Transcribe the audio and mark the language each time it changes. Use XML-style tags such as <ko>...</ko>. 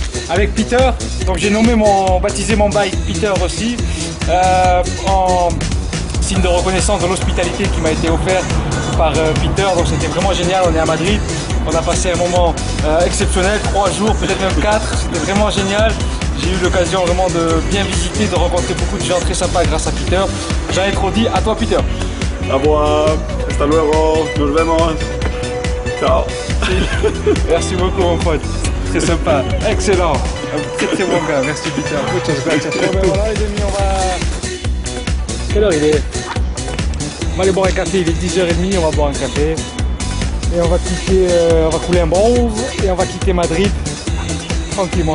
<fr>Avec Peter, donc j'ai baptisé mon bike Peter aussi, en signe de reconnaissance de l'hospitalité qui m'a été offerte par Peter. Donc c'était vraiment génial, on est à Madrid, on a passé un moment exceptionnel, 3 jours, peut-être même 4, c'était vraiment génial. J'ai eu l'occasion vraiment de bien visiter, de rencontrer beaucoup de gens très sympas grâce à Peter. J'en ai trop dit, à toi Peter. A moi,</fr> <es>hasta luego, nos vemos.</es> <it>Ciao.</it> <fr>Merci beaucoup mon pote. Très sympa, excellent, un très bon gars, merci Peter,</fr> <es>muchas gracias.</es> <fr>Bon, ben voilà les amis, on va... Quelle heure il est? On va aller boire un café, il est 10h30, on va boire un café. Et on va quitter, on va couler un bronze et on va quitter Madrid tranquillement.</fr>